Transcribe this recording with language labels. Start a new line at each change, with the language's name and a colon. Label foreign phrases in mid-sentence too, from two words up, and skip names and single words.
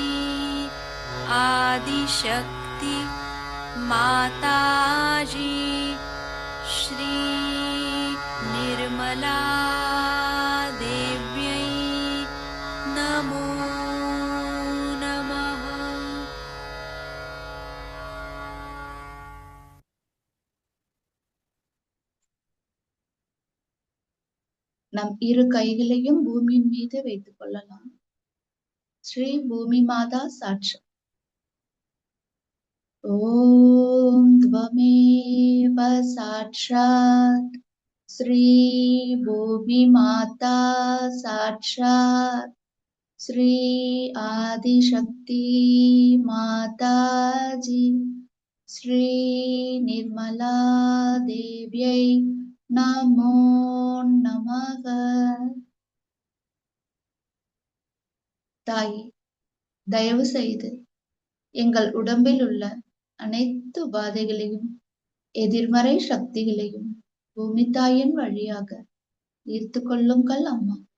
Sanskrit: आदिशक्ति माताजी श्री निर्मला देव्यै नमो नमः।
Tamil: நம் இரு கைகளையும் பூமியின் மீது வைத்துக் கொள்ளலாம். ஸ்ரீ பூமி மாதா சாட்சி.
Sanskrit: ஓம் त्वमेव साक्षात् श्री भूमि माता साक्षात् श्री आदिशक्ति माताजी श्री निर्मला देव्यै नमो नमः.
Tamil: தாயே, தயவு செய்து எங்கள் உடம்பில் உள்ள அனைத்து உபாதைகளையும் எதிர்மறை சக்திகளையும் பூமி தாயின் வழியாக ஈர்த்து கொள்ளுங்கள் அம்மா.